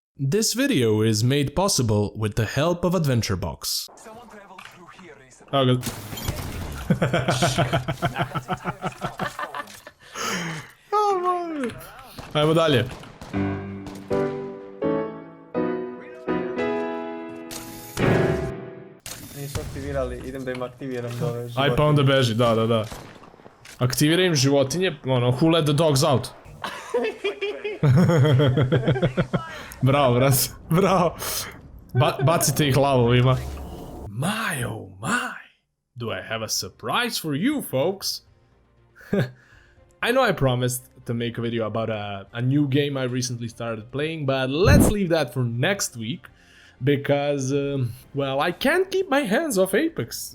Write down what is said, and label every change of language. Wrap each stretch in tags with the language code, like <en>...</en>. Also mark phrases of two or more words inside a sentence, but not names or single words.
<en>This video is made possible with the help of AdventureBox. Oh, good.</en> <sr>Ajmo dalje. Nisu aktivirali, idem da im aktiviram dole životinje. Aj pa onda beži, da. Aktiviraj im životinje, ono,</sr> <en>who let the dogs out?</en> <sr>Bravo, brat, bravo. Bacite ih lavovima.</sr> <en>My oh my, do I have a surprise for you folks? I know I promised to make a video about a new game I recently started playing, but let's leave that for next week. Because, well, I can't keep my hands off Apex.</en>